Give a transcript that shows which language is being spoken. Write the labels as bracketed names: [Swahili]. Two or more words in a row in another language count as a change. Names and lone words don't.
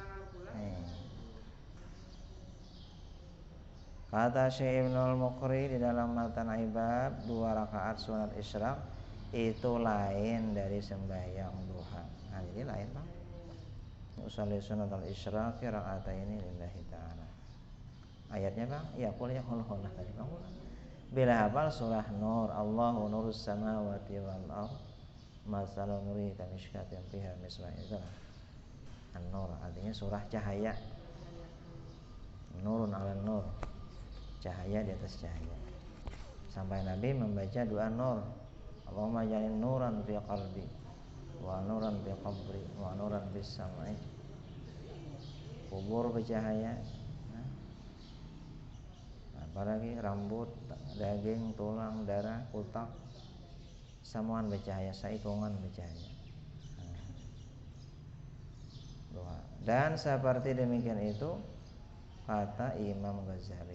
[Indonesian] Kata Syekh Ibnul Muqri di dalam Matan Ibad 2 rakaat sunat isyraq itu lain dari sembahyang duha. Nah, jadi lain Bang. [Arabic] أصلي سنة الإشراق ركعتين لله تعالى. [Indonesian] Ayatnya Bang, ya qul ya qul tadi Bang. Bila hafal surah Nur, [Arabic] الله نور السماوات والأرض. مثل نوره كمشكاة فيها مصباح. [Indonesian] Itu An-Nur artinya surah cahaya. [Arabic] نور على نور, [Indonesian] cahaya di atas cahaya. Sampai Nabi membaca doa nur, [Arabic] اللهم اجعلني نورا في قلبي ونورا في قبري ونورا في السماء. [Banjar] Kubur bercahaya, apalagi rambut, daging, tulang, darah, otak, semuaan bercahaya, saikungan bercahaya. [Indonesian] Dan seperti demikian itu kata Imam Ghazali.